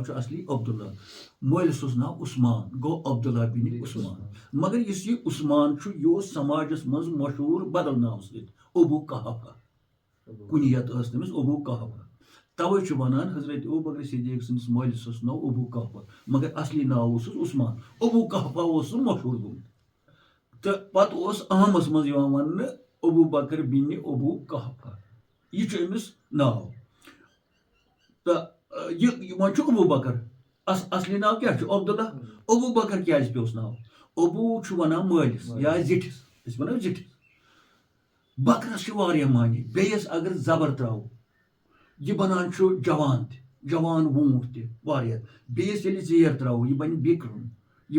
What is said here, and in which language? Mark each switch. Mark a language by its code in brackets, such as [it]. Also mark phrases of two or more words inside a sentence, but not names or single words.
[ks] چھُ اصلی عبداللہ مٲلِس اوس ناو عثمان گوٚو عبداللہ بن عثمان مگر یُس یہِ عثمان چھُ یہِ اوس سماجس منٛز مشہوٗر بدل ناو سۭتۍ ابو قحافہ کُنیت ٲس تٔمِس ابو قحافہ توے چھُ ونان حضرت ابوبکر صدیق سٕنٛدِس مٲلِس اوس ناو ابو قحافہ مگر اصلی ناو اوسُس عثمان ابو قحافہ اوس سُہ مشہوٗر گوٚمُت تہٕ پتہٕ اوس عامس منٛز یِوان وننہٕ ابوبکر بن ابو قحافہ یہِ چھُ أمِس ناو تہٕ یہِ وۄنۍ چھُ ابوبکر اصلی ناو کیاہ چھُ عبداللہ ابوبکر کیازِ پیوٚس ناو ابو چھُ ونان مٲلِس یا زِٹھِس أسۍ ونو زِٹھِس بکرس چھِ واریاہ معنی بیٚیِس اگر زبر تراوو یہِ بنان چھُ جوان تہِ جوان ووٗنٛٹ تہِ واریاہ بیٚیِس ییٚلہِ زیر تراوو یہِ بنہِ بِکرُن یہِ